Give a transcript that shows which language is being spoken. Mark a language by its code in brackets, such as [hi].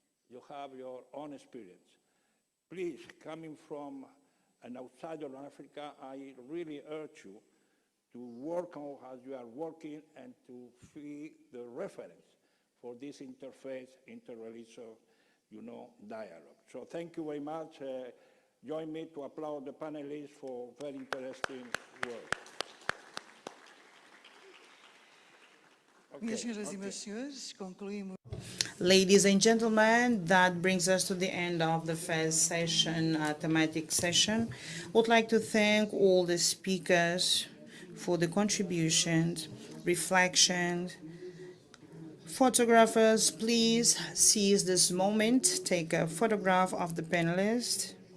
[en] You have your own experience. Please, coming from an outsider of Africa, I really urge you to work on as you are working and to be the reference for this interfaith, interreligious, dialogue. So thank you very much. Join me to applaud the panelists for very interesting work. [pt] Minhas senhoras e meus senhores, concluímos. [en] Ladies and gentlemen, that brings us to the end of the first session, thematic session. Would like to thank all the speakers for the contributions, reflections. Photographers, please seize this moment, take a photograph of the panelists.